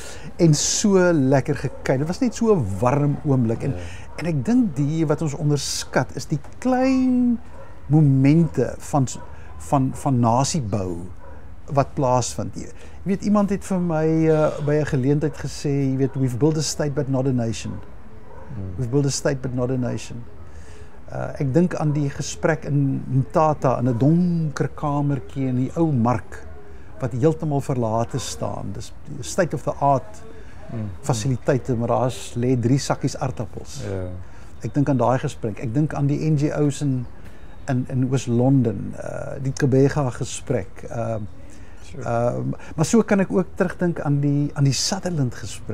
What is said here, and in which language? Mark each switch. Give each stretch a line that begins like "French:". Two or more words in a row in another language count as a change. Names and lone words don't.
Afrikaans: en so lekker gekyk. Dit was net so 'n warm oomblik en ek dink die wat ons onderskat is die klein momente van nasiebou wat plaasvind. Jy weet, iemand het vir my by 'n geleentheid gesê, jy weet,
English: we've built a state but not a nation. We've built a state but not a nation.
Afrikaans: Ek dink aan die gesprek in Mthatha in 'n donker kamertjie in die ou mark wat heeltemal verlate staan. Dis
English: state of the art
Afrikaans: fasiliteite, maar daar lê 3 sakkies aardappels. Ek dink aan daai gesprek. Ek dink aan die NGO's in Oos-London, die Kebega gesprek. Maar so kan ek ook terugdink aan die Sutherland gesprek.